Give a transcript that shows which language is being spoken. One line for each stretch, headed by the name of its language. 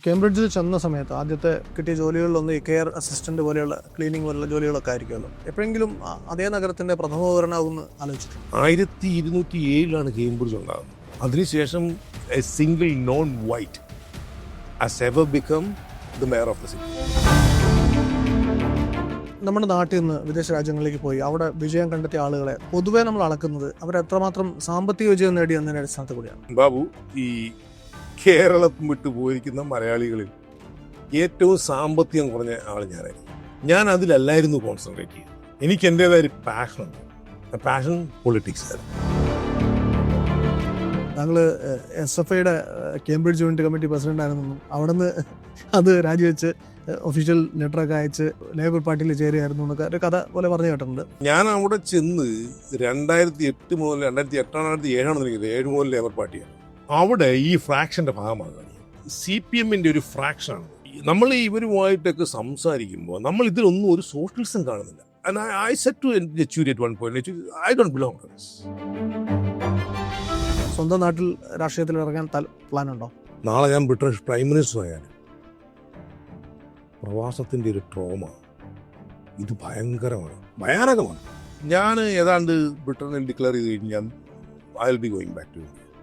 Malayalam: കേംബ്രിഡ്ജിൽ ചെന്ന സമയത്ത് ആദ്യത്തെ കിട്ടിയ ജോലികളിലൊന്ന് ഈ കെയർ അസിസ്റ്റന്റ് പോലെയുള്ള ക്ലീനിങ് പോലുള്ള ജോലികളൊക്കെ ആയിരിക്കുമല്ലോ. എപ്പോഴെങ്കിലും അതേ നഗരത്തിന്റെ പ്രഥമ പൗരനാകുമെന്ന് ആലോചിച്ചിട്ടുണ്ട്? 1207 കേംബ്രിഡ്ജ് ഉണ്ടാകുന്നത്.
English: അതിനുശേഷം a single non white has ever become the mayor of the city.
Malayalam: നമ്മുടെ നാട്ടിൽ നിന്ന് വിദേശ രാജ്യങ്ങളിലേക്ക് പോയി അവിടെ വിജയം കണ്ടെത്തിയ ആളുകളെ പൊതുവെ നമ്മൾ അളക്കുന്നത് അവരെത്രമാത്രം സാമ്പത്തിക വിജയം നേടി എന്നതിന്റെ അടിസ്ഥാനത്തിൽ കൂടിയാണ്. ബാബു, ഈ കേരളം വിട്ടു പോയിരിക്കുന്ന മലയാളികളിൽ ഏറ്റവും സാമ്പത്തികം കുറഞ്ഞ ആൾ ഞാനായിരുന്നു. ഞാൻ അതിലല്ലായിരുന്നു കോൺസെൻട്രേറ്റ് ചെയ്തത്. എനിക്ക് എൻ്റെതായ ഒരു പാഷനുണ്ട്. പാഷൻ പൊളിറ്റിക്സ് ആയിരുന്നു. താങ്കൾ SFIയുടെ കേംബ്രിഡ്ജ് യൂണിറ്റ് കമ്മിറ്റി പ്രസിഡന്റ് ആയിരുന്നെന്നും അവിടെ നിന്ന് അത് രാജിവെച്ച് ഒഫീഷ്യൽ ലെറ്ററൊക്കെ അയച്ച് ലേബർ പാർട്ടിയിൽ ചേരുകയായിരുന്നു എന്നൊക്കെ ഒരു കഥ പോലെ പറഞ്ഞു കേട്ടിട്ടുണ്ട്. ഞാൻ അവിടെ ചെന്ന് 2008 മുതൽ 2007 മുതൽ ലേബർ പാർട്ടിയാണ്. അവിടെ ഈ ഫ്രാക്ഷന്റെ ഭാഗമാകാൻ CPM-ന്റെ ഒരു ഫ്രാക്ഷനാണ്. നമ്മൾ ഇവരുമായിട്ടൊക്കെ സംസാരിക്കുമ്പോൾ നമ്മൾ ഇതിലൊന്നും ഒരു സോഷ്യലിസം കാണുന്നില്ല.
English: And I said to Yechuri at one point, I don't belong to this.
Malayalam: സ്വന്തം നാട്ടിൽ രാഷ്ട്രീയത്തിൽ ഇറങ്ങാൻ പ്ലാൻ ഉണ്ടോ? നാളെ ഞാൻ ബ്രിട്ടീഷ് പ്രൈം മിനിസ്റ്റർ ആയാലും പ്രവാസത്തിൻ്റെ ഒരു ട്രോമ ഇത് ഭയാനകമാണ്. ഞാൻ ഏതാണ്ട് ബ്രിട്ടനിൽ ഡിക്ലെയർ ചെയ്ത് കഴിഞ്ഞാൽ
English: I will be going back to India.